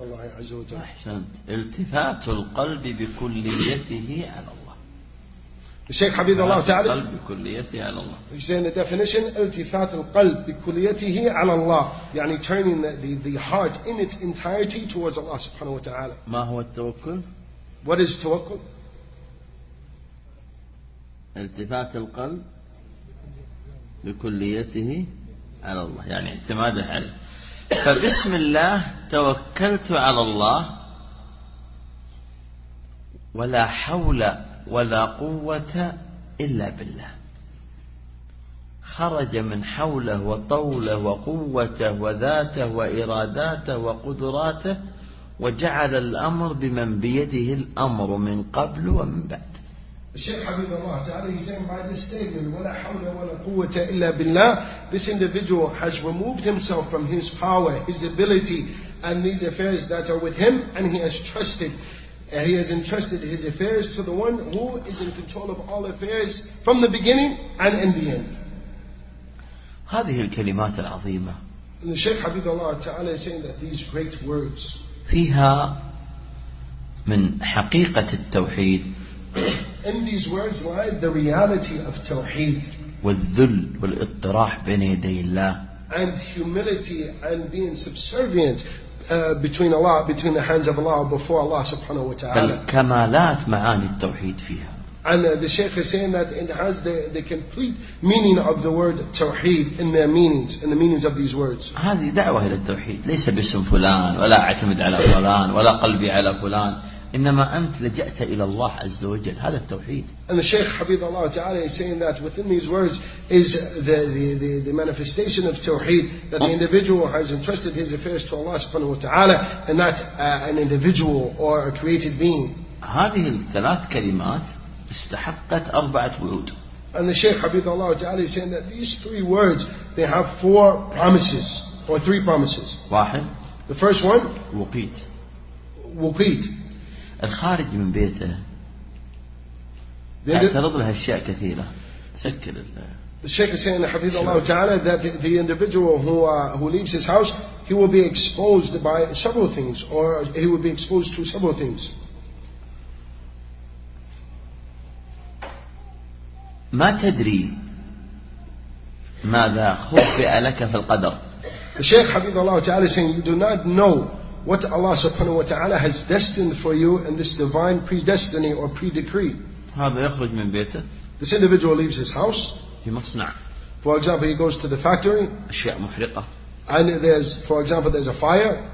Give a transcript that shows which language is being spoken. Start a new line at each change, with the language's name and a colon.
Arabic: أحسنت التفات القلب بكليته على الله. الشيخ حبيب الله تعالى. القلب بكليته على الله.
English: He's saying the definition
Arabic: التفات القلب بكليته على الله.
English: يعني turning the heart in its entirety towards Allah
Arabic: سبحانه وتعالى. ما هو التوكل?
English: What is توكل?
Arabic: التفات القلب بكليته على الله. يعني اعتماده عليه. فبسم الله توكلت على الله ولا حول ولا قوة إلا بالله خرج من حوله وطوله وقوته وذاته وإراداته وقدراته وجعل الأمر بمن بيده الأمر من قبل ومن بعد.
English: Shaykh Habib Allah Ta'ala, he's saying by this statement,
Arabic: وَلَا حَوْلَ وَلَا قُوَّةَ إِلَّا بِاللَّهِ,
English: this individual has removed himself from his power, his ability, and these affairs that are with him, and he has entrusted his affairs to the one who is in control of all affairs from the beginning and in the end.
Arabic: هذه الكلمات العظيمة.
English: And the Shaykh Habib Allah Ta'ala is saying that these great words,
Arabic: فيها من حقيقة التوحيد,
English: in these words lies the reality of tawheed.
Arabic: والذل والاضطراح بين يدي الله.
English: And humility and being subservient between Allah, between the hands of Allah before Allah subhanahu wa ta'ala.
Arabic: الكمالات معاني التوحيد فيها.
English: And the Shaykh is saying that it has the complete meaning of the word tawheed in their meanings, in the meanings of these words.
Arabic: هذه دعوة إلى التوحيد. ليس باسم فلان ولا اعتمد على فلان ولا قلبي على فلان. إنما أنت لجأت إلى الله عز وجل هذا التوحيد.
English: And the Shaykh
Arabic: حبيب الله تعالى
English: is saying that within these words is the manifestation of tawheed, that the individual has entrusted his affairs to Allah
Arabic: سبحانه وتعالى
English: and not an individual or a created being.
Arabic: هذه الثلاث كلمات استحقت أربعة وعود.
English: And the Shaykh
Arabic: حبيب الله تعالى
English: is saying that these three words they have four promises or three promises.
Arabic: واحد.
English: The first one.
Arabic: وقيت. وقيت. الخارج من بيته يعترض له أشياء كثيرة. سكر ال. الشيخ سيدنا حفيظ الله تعالى
English: that the individual who leaves his house he will be exposed by several things or he will be exposed to several things.
Arabic: ما تدري ماذا خبئ لك في القدر. الشيخ حفيظ الله تعالى
English: saying you do not know what Allah subhanahu wa ta'ala has destined for you in this divine predestiny or pre-decree.
Arabic: هذا يخرج من بيته.
English: This individual leaves his house.
Arabic: في مصنع.
English: For example, he goes to the factory.
Arabic: أشياء محرقة.
English: And there's, for example, there's a fire.